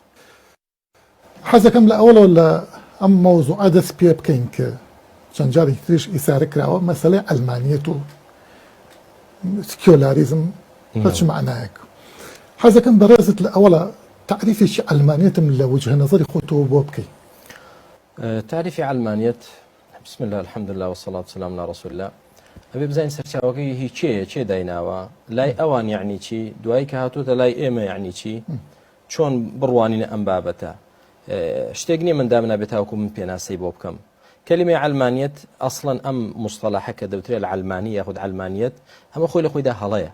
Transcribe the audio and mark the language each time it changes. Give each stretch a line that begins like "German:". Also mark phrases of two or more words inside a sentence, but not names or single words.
Central Kurdish: حەزەکەم لە ئەوڵەوە لە ئەم مەوزوعە دەست پێ بکەین کە چەند جارێکی تریش ئیسارە کراوە مەسەلەی ئەلمانیەت و سکیۆلاریزم بە چ معنایەک. حەزەکەم بەڕێزت لە ئەوڵە تعریفێکی ئەلمانیەتم لە وجهە نەزەری خۆتەوە بۆ بکەین. تعریفی ئەلمانیەت
Arabic: بسم الله الحمد لله والصلاة والسلام على رسول الله.
Central Kurdish: ئەبێ بزانین سەرچاوەکەی هی چێ دایناوە لای ئەوان یعنی چی دوای کە هاتووتە لای ئێمە یعنی چی چۆن بڕوانینە ئەم بابەتە شتێک نییە من دامنا بێت تاوەکو من پێناسەی بۆ بکەم. کلمەی علمانیت ئەسڵەن ئەم مستەلاحە کە دەوترێت لە علمانی یاخود علمانیت هەمە خۆی لە خۆیدا هەڵەیە.